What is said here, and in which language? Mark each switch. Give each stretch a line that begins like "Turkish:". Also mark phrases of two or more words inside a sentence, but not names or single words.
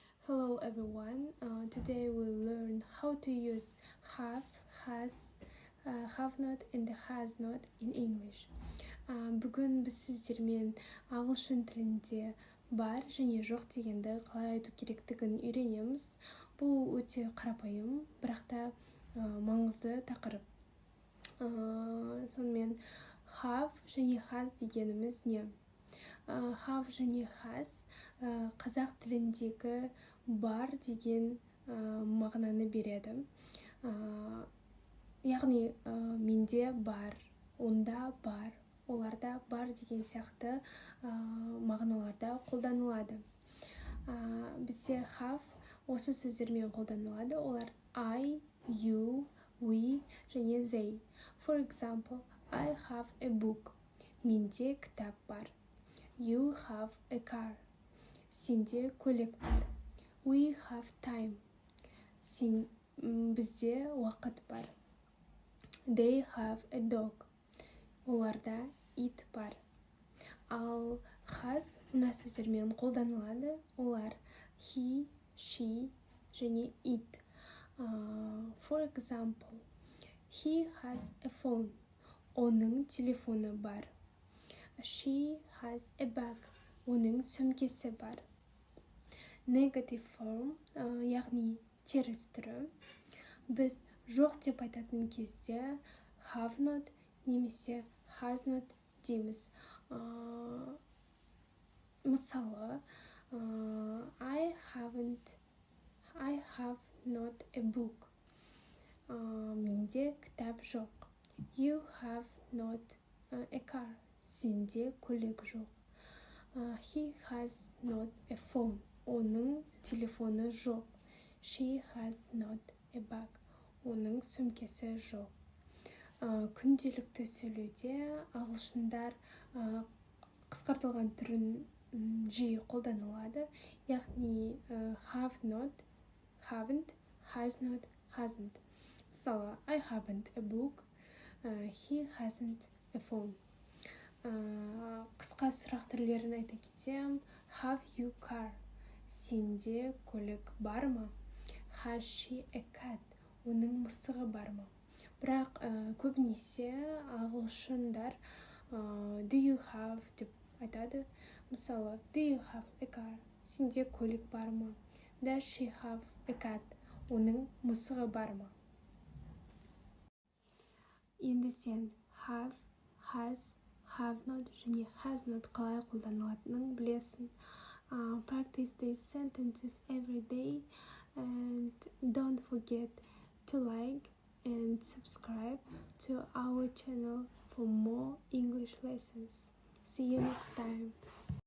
English: Hello everyone. Today we'll learn how to use have, has, have not and has not in English.
Kazakh: Бүгін біз сіздермен ағылшын тілінде бар және жоқ дегенді қалай айту керектігін үйренеміз. Бұл өте қарапайым, бірақ та маңызды тақырып. Сонымен have және has дегеніміз не? Have және has қазақ тіліндегі бар деген мағынаны береді. Яғни менде бар, онда бар, оларда бар деген сияқты мағыналарда қолданылады. Бізде have осы сөздермен қолданылады. Олар I, you, we және they.
English: For example, I have a book.
Kazakh: Менде кітап бар.
English: You have a car.
Kazakh: Сенде көлік бар.
English: We have time.
Kazakh: Бізде уақыт бар.
English: They have a dog.
Kazakh: Оларда ит бар. Ал has мына сөздермен қолданылады. Олар he, she және it.
English: For example, he has a phone.
Kazakh: Оның телефоны бар.
English: She has a bag.
Kazakh: Оның сөмкесі бар.
English: Negative form,
Kazakh: яғни теріс түрі. Біз жоқ деп айтатын кезде
English: have not
Kazakh: немесе
English: has not
Kazakh: дейміз. Мысалы,
English: I have not a book.
Kazakh: Менде кітап жоқ.
English: You have not a car.
Kazakh: Сенде көлік жоқ.
English: He has not a phone.
Kazakh: Оның телефоны жоқ.
English: She has not a bag.
Kazakh: Оның сөмкесі жоқ. Күнделікті сөйлеуде ағылшындар қысқартылған түрін жиі қолданылады.
English: Яғни have not, haven't, has not, hasn't. Мысалы, I haven't a book. He hasn't a phone.
Kazakh: Қысқа сұрақ түрлерін айта кетсем,
English: have you car?
Kazakh: Сенде көлік бар ма?
English: Has she a cat?
Kazakh: Оның мысығы бар ма? Бірақ көбінесе ағылшындар
English: do you have
Kazakh: деп айтады. Мысалы,
English: do you have a car?
Kazakh: Сенде көлік бар ма?
English: Does she have a cat?
Kazakh: Оның мысығы бар ма? Енді сен
English: have, has, have not
Kazakh: және
English: has not
Kazakh: қалай қолданылатынын білесің.
English: Practice these sentences every day and don't forget to like and subscribe to our channel for more English lessons. See you next time.